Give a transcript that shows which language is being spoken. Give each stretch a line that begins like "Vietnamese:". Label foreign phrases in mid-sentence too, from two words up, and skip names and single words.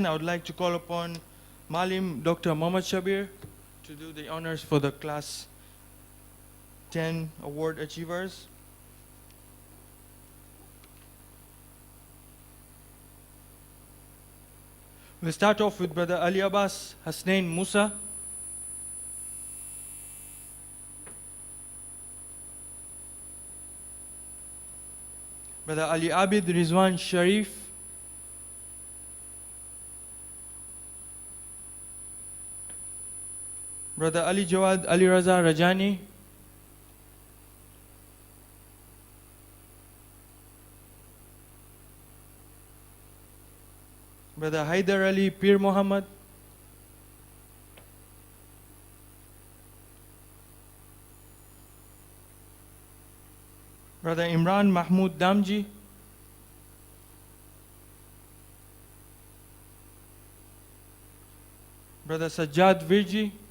English: I would like to call upon Malim Dr. Mohammad Shabir to do the honors for the class 10 award achievers. We'll start off with Brother Ali Abbas Hasnain Musa. Brother Ali Abid Rizwan Sharif. Brother Ali Jawad Ali Raza Rajani. Brother Haider Ali Pir Muhammad. Brother Imran Mahmood Damji. Brother Sajjad Virji.